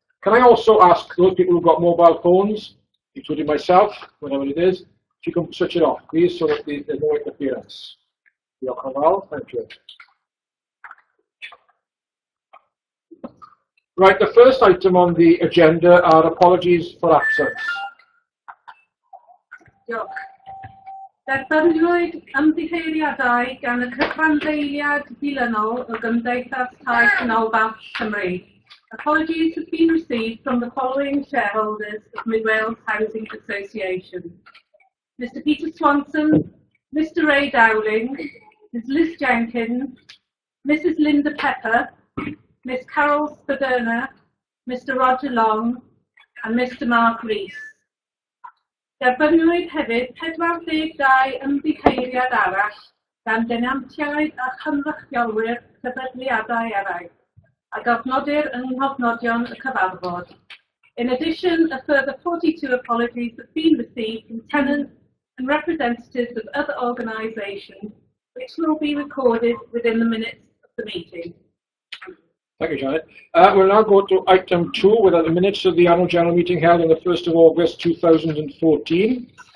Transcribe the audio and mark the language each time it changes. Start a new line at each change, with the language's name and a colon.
English: Can I also ask those people who've got mobile phones, including myself, whatever it is, if you can switch it off, please, so that there's no interference. Thank you. Right, the first item on the agenda are apologies for absence.
Welsh: Diolch. Derbynwyd ymddiheuriadau gan y cyfandeiliad dilynol o Gymdeithas Tai Canol Cymru.
English: Apologies have been received from the following shareholders of Mid Wales Housing Association: Mr. Peter Swanson, Mr. Ray Dowling, Ms. Liz Jenkins, Mrs. Linda Pepper, Miss Carol Spadona, Mr. Roger Long, and Mr. Mark Rees.
Welsh: Derbynwyd hefyd 42 ymddiheuriad arall gan denantiaid a chynrychiolwyr sefydliadau eraill, a gofnodir yng nghofnodion y cyfarfod.
English: In addition, a further 42 apologies have been received from tenants and representatives of other organisations, which will be recorded within the minutes of the meeting. Thank you, Janet. We'll now go to item 2, with the minutes of the annual general meeting held on the 1st of August 2014.